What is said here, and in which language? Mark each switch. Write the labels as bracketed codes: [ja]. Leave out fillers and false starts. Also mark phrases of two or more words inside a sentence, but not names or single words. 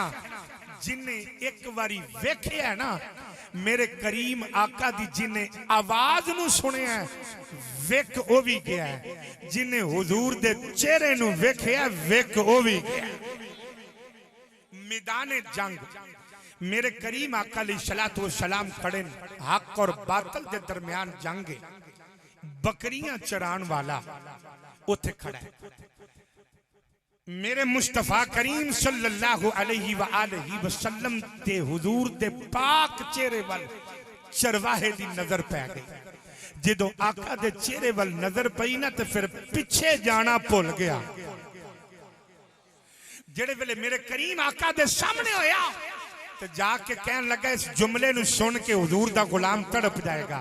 [pa] جنہاں اک واری ویکھیا نہ میرے کریم آقا دی، جنہاں آواز نوں سنیا ویکھ او وی گیا اے، جنہاں حضور دے چہرے نوں ویکھیا ویکھ او وی گیا. میدانِ جنگ میرے کریم آقا [ar] عليه الصلاة والسلام [pa] खड़े, [ur] حق اور باطل کے درمیان جنگ, [pa] بکریاں چران والا اوتھے کھڑا اے. میرے مصطفیٰ کریم [ar] صلى الله عليه وسلم [pa] دے حضور دے پاک چہرے ول چرواہے دی نظر پے گئی. جدوں آقا دے چہرے ول نظر پئی نا تے فیر پچھے جانا بھل گیا. جیہڑے ویلے میرے کریم آقا دے سامنے ہویا تے جا کے کہن لگا، اس جملے نوں سن کے حضور دا غلام تڑپ جائے گا.